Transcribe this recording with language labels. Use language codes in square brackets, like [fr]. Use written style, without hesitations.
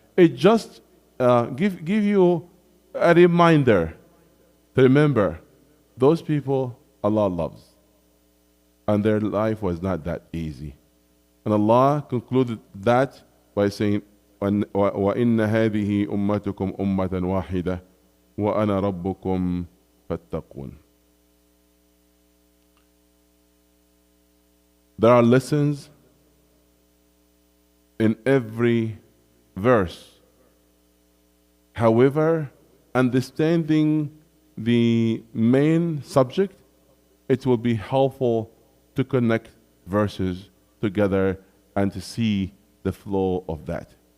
[en] It just give you a reminder to remember those people Allah loves, and their life was not that easy. And Allah concluded that by saying, [ar] وَإِنَّ هَذِهِ أُمَّتُكُمْ أُمَّةً وَاحِدَةً وَأَنَا رَبُّكُمْ فَاتَّقُونَ. [en] There are lessons in every verse. However, understanding the main subject, it will be helpful to connect verses together and to see the flow of that.